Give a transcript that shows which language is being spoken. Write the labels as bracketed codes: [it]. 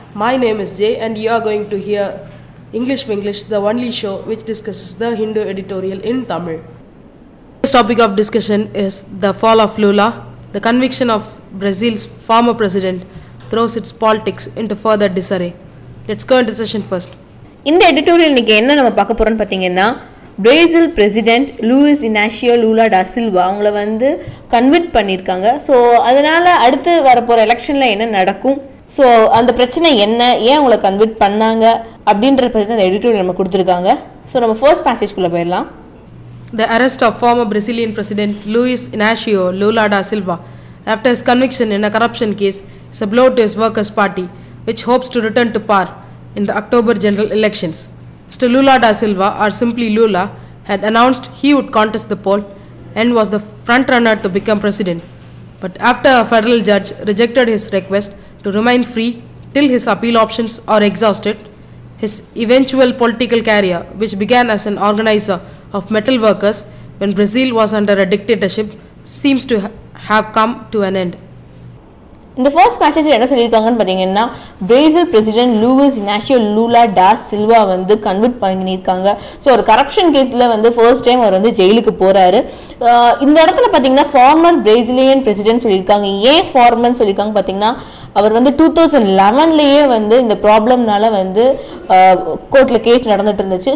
[en] My name is Jay and you are going to hear WINGlish, the only show which discusses the Hindu editorial in Tamil. This topic of discussion is the fall of Lula. The conviction of Brazil's former president throws its politics into further disarray. Let's go into session first. [ta] இந்த editorial இன்னைக்கு என்ன நம்ம பார்க்க போறோம்னு பார்த்தீங்கன்னா, Brazil president Lewis Inácio Lula டா சில்வா அவங்கள வந்து கன்விட் பண்ணியிருக்காங்க. ஸோ அதனால அடுத்து வரப்போகிற எலெக்ஷனில் என்ன நடக்கும், ஸோ அந்த பிரச்சனை என்ன, ஏன் அவங்கள கன்விட் பண்ணாங்க அப்படின்ற பற்றி அந்த எடிட்டோரியல் நம்ம கொடுத்துருக்காங்க. ஸோ நம்ம ஃபர்ஸ்ட் பேசேஜ்குள்ளே போயிடலாம். [en] The arrest of former Brazilian President Luiz Inácio Lula da Silva after his conviction in a corruption case is a blow to his Workers' Party, which hopes to return to power in the October general elections. Mr. Lula da Silva, or simply Lula, had announced he would contest the poll and was the front-runner to become president. But after a federal judge rejected his request to remain free till his appeal options are exhausted, his eventual political career, which began as an organizer of metal workers when Brazil was under a dictatorship, seems to have come to an end. [ta] இந்த first பேசேஜில் என்ன சொல்லியிருக்காங்கன்னு பார்த்தீங்கன்னா, Brazil president Lewis Inácio Lula டா சில்வா வந்து கன்விட் பண்ணியிருக்காங்க. So ஒரு corruption கேஸில் வந்து ஃபர்ஸ்ட் டைம் அவர் வந்து ஜெயிலுக்கு போகிறாரு. இந்த இடத்துல பார்த்தீங்கன்னா ஃபார்மர் பிரேசிலியன் பிரசிடென்ட் சொல்லியிருக்காங்க. ஏன் ஃபார்மர்னு சொல்லியிருக்காங்க பார்த்தீங்கன்னா, அவர் வந்து 2011 வந்து இந்த ப்ராப்ளம்னால வந்து கோர்ட்டில் கேஸ் நடந்துட்டு இருந்துச்சு.